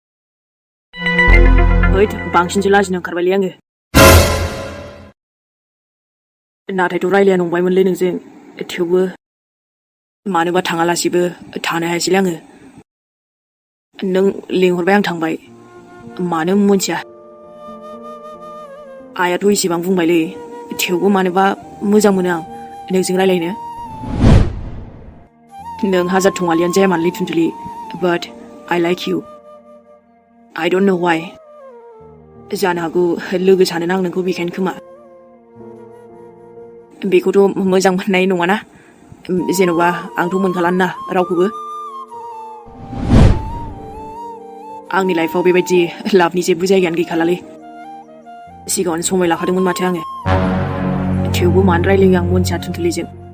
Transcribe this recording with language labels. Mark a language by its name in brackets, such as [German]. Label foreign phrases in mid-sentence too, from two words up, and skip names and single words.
[Bodo] Wait, बांसिनसो लाजिनो ओंखारबायलै आङो नाथायथ' रायलाया नंबायमोनलै नोंजों थेवबो मानोबा थाङालासिबो थानो हायासैलै आङो नों लिंहरबाय आं थांबाय मानो मोनथिया आयाथ' इसेबां बुंबायलै थेवबो मानोबा मोजां मोनो आं नोंजों रायलायनो नों हाजार थङालियानो जाया मानोलै थुनथुलि [English] but I like you I don't know why [Bodo] जानो हागौ लोगो सानोना आं नोंखौ बेखायनो खोमा बेखौथ' मोजां मोननाय नङाना जेन'बा आंथ' मोनखालाना रावखौबो आंनि लाइफआव बेबायदि लाभनि जेबो जायगायानो गैखालालै सिगाङावनो समाय लाखादोंमोन माथो आङो थेवबो मानो रायलायो आं मोनथिया थुनथुलिजों